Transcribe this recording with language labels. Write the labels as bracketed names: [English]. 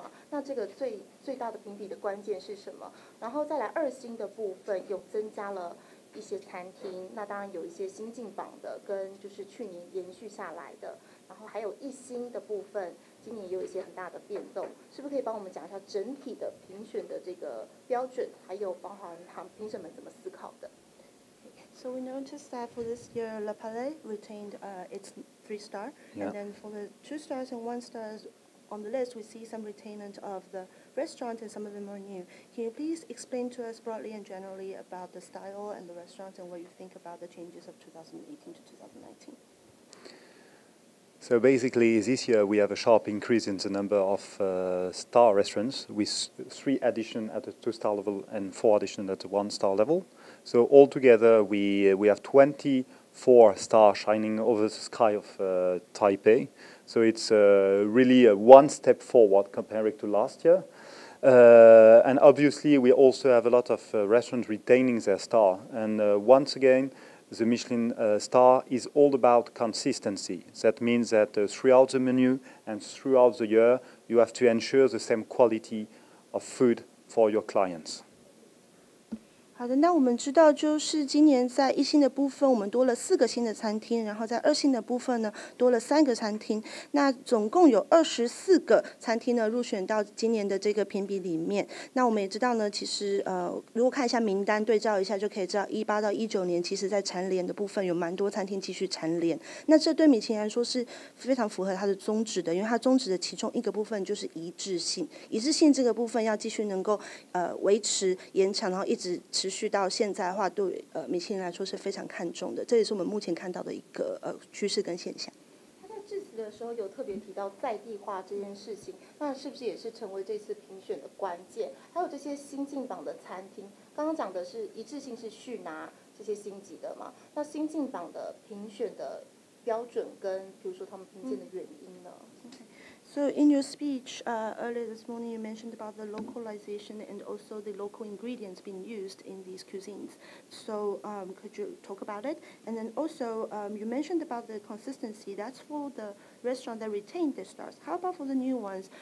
[Chinese] 那这个最大的评比的关键是什么？然后再来2星的部分有增加了一些餐厅，那当然有一些新进榜的，跟就是去年延续下来的，然后还有1星的部分，今年也有一些很大的变动，是不是可以帮我们讲一下整体的评选的这个标准，还有包含评审们怎么思考的？ [English] So we noticed that for this year, La Palais retained its 3-star, and then for the 2 stars and 1 stars on the list, we see some retainment of the restaurant, and some of them are new. Can you please explain to us broadly and generally about the style and the restaurant and what you think about the changes of 2018 to 2019? So basically, this year we have a sharp increase in the number of star restaurants, with 3 additions at the 2-star level and 4 additions at the 1-star level. So altogether, we have 24 stars shining over the sky of Taipei. So it's really a one step forward compared to last year. And obviously, we also have a lot of restaurants retaining their star. And once again, the Michelin star is all about consistency. That means that throughout the menu and throughout the year, you have to ensure the same quality of food for your clients. [Chinese] 好的，那我们知道，就是今年在1星的部分，我们多了4个新的餐厅，然后在2星的部分呢，多了3个餐厅。那总共有24个餐厅呢入选到今年的这个评比里面。那我们也知道呢，其实如果看一下名单，对照一下就可以知道，18到19年，其实在蝉联的部分有蛮多餐厅继续蝉联。那这对米其林来说是非常符合它的宗旨的，因为它宗旨的其中一个部分就是一致性。一致性这个部分要继续能够维持延长，然后一直持续到现在的话，对米其林来说是非常看重的，这也是我们目前看到的一个趋势跟现象。他在致辞的时候有特别提到在地化这件事情，那是不是也是成为这次评选的关键？还有这些新进榜的餐厅，刚刚讲的是一致性是续拿这些星级的嘛？那新进榜的评选的标准跟比如说他们评鉴的原因呢？ [English] So in your speech earlier this morning, you mentioned about the localization and also the local ingredients being used in these cuisines. So could you talk about it? And then also you mentioned about the consistency. That's for the restaurant that retained their stars. How about for the new ones?